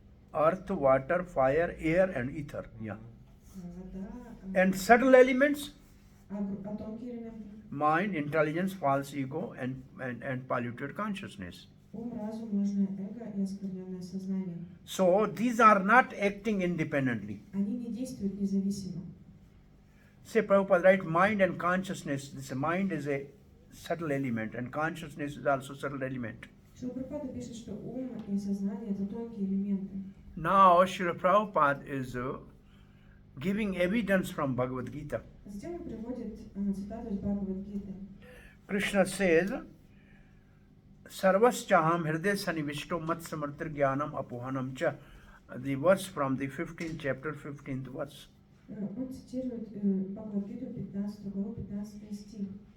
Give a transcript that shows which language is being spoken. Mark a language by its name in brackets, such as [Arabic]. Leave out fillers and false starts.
[English] Earth, water, fire, air and ether. Yeah. [Russian] Вода, [English] And subtle elements? [Russian] тонкие элементы. [English] Mind, intelligence, false ego and polluted consciousness. [Russian] Ум, разум, ложное эго и оскверненное сознание. [English] So these are not acting independently. [Russian] Они не действуют независимо. [English] Say Prabhupada, right? Mind and consciousness. This mind is a subtle element and consciousness is also subtle element. [Russian] Шрила Прабхупада пишет, что ум и сознание это тонкие элементы. [English] Now Srila Prabhupada is giving evidence from Bhagavad Gita. [Russian] Затем он приводит цитату из Бхагавад-гиты. [English] Krishna says, [Sanskrit] Sarvaschaham hriday sanivishto mat samartir jnanam apohanam cha. [English] The verse from the 15th chapter, 15th verse. [Russian] Он цитирует Бхагавад-гиту 15 главу 15 стих.